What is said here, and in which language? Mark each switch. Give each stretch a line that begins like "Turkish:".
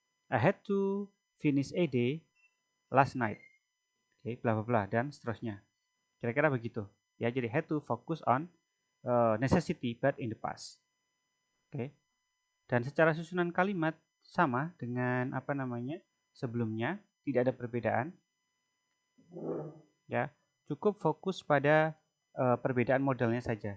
English: I had to finish ED last night.
Indonesian: Oke, bla bla bla dan seterusnya. Kira-kira begitu. Ya, jadi
English: had to focus on necessity but in the past.
Indonesian: Oke. Dan secara susunan kalimat sama dengan apa namanya? Sebelumnya, tidak ada perbedaan. Ya, cukup fokus pada perbedaan modalnya saja.